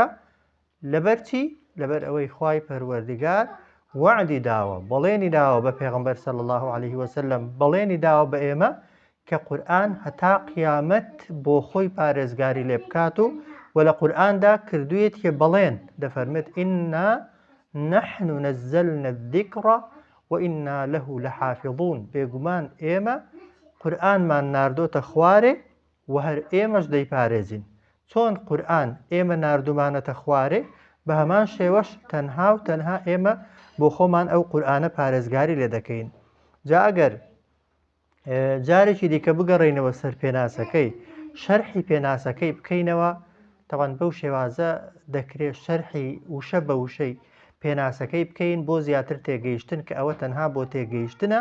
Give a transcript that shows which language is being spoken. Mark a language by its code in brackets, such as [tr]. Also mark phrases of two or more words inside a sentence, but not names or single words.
[ckb] لەبەرچی لەبەر ئەوەی خوای پەروەردگار وعدی داوە، بەڵێنی داوە بە پێغەمبەر [ar] صلی الله عليه وسلم، [ckb] بەڵێنی داوە بە ئێمە کە قورئان هەتا قیامەت بۆ خۆی پارێزگاری لێ بکات و لە قورئاندا کردوویەتی بەڵێن دەفەرمێت [ar] ئینا نحن نزلنا الذکر وئنا له لحافظون. [ckb] بێگومان ئێمە قورئانمان ناردۆتە خوارێ و هەر ئێمەش دەیپارێزین. چۆن قورئان ئێمە ناردومانەتە خوارێ، بە هەمان شێوەش تەنها و تەنها ئێمە بۆ خۆمان ئەو قورئانە پارێزگاری لێ دەکەین. جا ئەگەر جارێکی دیکە بگەڕێینەوە سەر پێناسەکەی، شەرحی پێناسەکەی بکەینەوە، تەوان بەو شێوازە دەکرێت شەرحی وشە بە وشەی پێناسەکەی بکەین بۆ زیاتر تێگەیشتن، کە ئەوە تەنها بۆ تێگەیشتنە.